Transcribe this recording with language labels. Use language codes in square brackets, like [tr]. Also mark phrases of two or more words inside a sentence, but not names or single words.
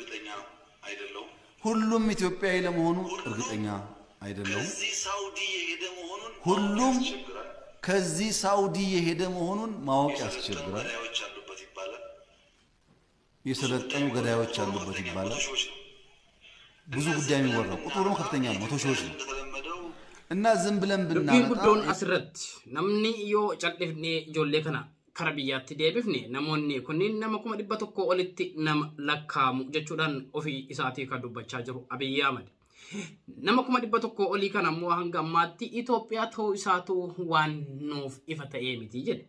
[am] ሁሉም ኢትዮጵያዊ ለመሆኑ እርግጠኛ አይደለም ሁሉም ከዚህ ሳውዲ የሄደ መሆኑን ማወቅ ያስቸግራል የሰለጠኑ ገዳዮች አሉበት ይባላል ብዙ ጉዳይ የሚወራው ቁጥሩ ደግሞ ከፍተኛ ነው መቶ ሺዎች ነው እና ዝም ብለን ብናመጣ [om] አስረት namni yoo cal'ifne ijoollee kana kara biyyaatti deebifne namoonni kunniin nama kuma dhibba tokko olitti nama lakkaamu jechuudhaan ofii isaatii kan dubbachaa jiru Abiy Ahmad. Nama kuma dhibba tokko olii kana ammoo hanga ammaatti Itoophiyaa ta'uu isaatu waan nuuf ifa ta'ee miti jedhe.